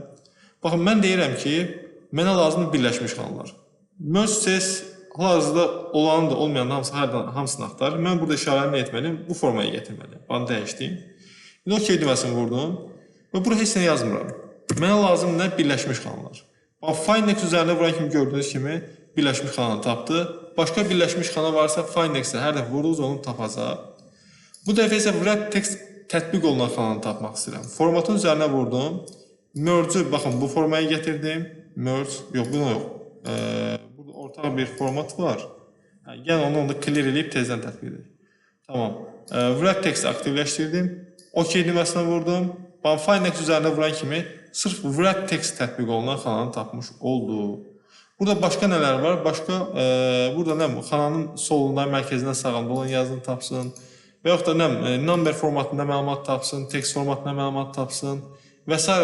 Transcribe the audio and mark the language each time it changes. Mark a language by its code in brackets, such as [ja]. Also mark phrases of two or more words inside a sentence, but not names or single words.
[az] Baxın, mən deyirəm ki, mənə lazımdır birləşmiş xanalar. Merge ses hal-hazırda olanı da olmayan hamısını axtarır. Mən burada işarəni etməliyim, bu formaya getirməliyim. Bunu dəyişdim. İndi OK düyməsini vurdum və burada heç nə yazmıram. Mənə lazımdır birləşmiş xanalar. [en] Find next [az] üzərində vuran kimi gördüyünüz kimi birləşmiş xananı tapdı. Başqa birləşmiş xana varsa [en] find next- [az] ə hər dəfə vurduğunuz onu tapacaq. Bu dəfə isə [en] wrap text [az] tətbiq olunan xananı tapmaq istəyirəm. Formatın üzərinə vurdum. Merge-ü baxın bu formaya gətirdim. Merge, yox bunu yox. Burada ortaq bir format var. Gəl onu da clear eləyib tezdən tətbiq edək. Tamam. [en] Wrap text [az] aktivləşdirdim. OK düyməsinə vurdum. [en] Find next [az] üzərində vuran kimi sırf [en] wrap text [az] tətbiq olunan xananı tapmış oldu. Burada başqa nələr var? Başqa burada nə bu? Xananın solunda, mərkəzindən sağında olan yazını tapsın. Və yaxud da number formatında məlumat tapsın, text formatında məlumat tapsın və s.